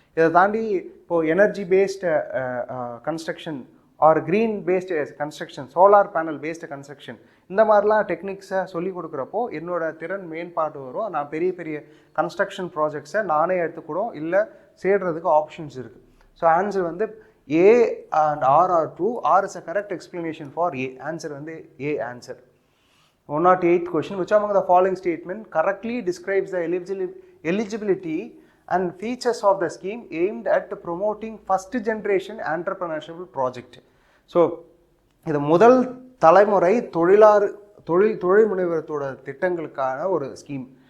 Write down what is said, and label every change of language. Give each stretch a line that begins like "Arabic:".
Tamil: இதை தாண்டி இப்போது energy based construction R green based construction, solar panel based construction, இந்த மாதிரிலாம் டெக்னிக்ஸை சொல்லிக் கொடுக்குறப்போ என்னோடய திறன் மேம்பாடு வரும். நான் பெரிய பெரிய கன்ஸ்ட்ரக்ஷன் ப்ராஜெக்ட்ஸை நானே எடுத்துக்கூடும் இல்லை சேர்றதுக்கு ஆப்ஷன்ஸ் இருக்குது. ஸோ ஆன்சர் வந்து
English: A and R are true. R is a correct explanation for A. Answer வந்து A answer. 108th question. Which among the following statement correctly describes the eligibility and features of the scheme aimed at promoting first generation entrepreneurship project?
Tamil: So இது முதல் தலைமுறை தொழில் முனைவரத்தோட திட்டங்களுக்கான ஒரு scheme.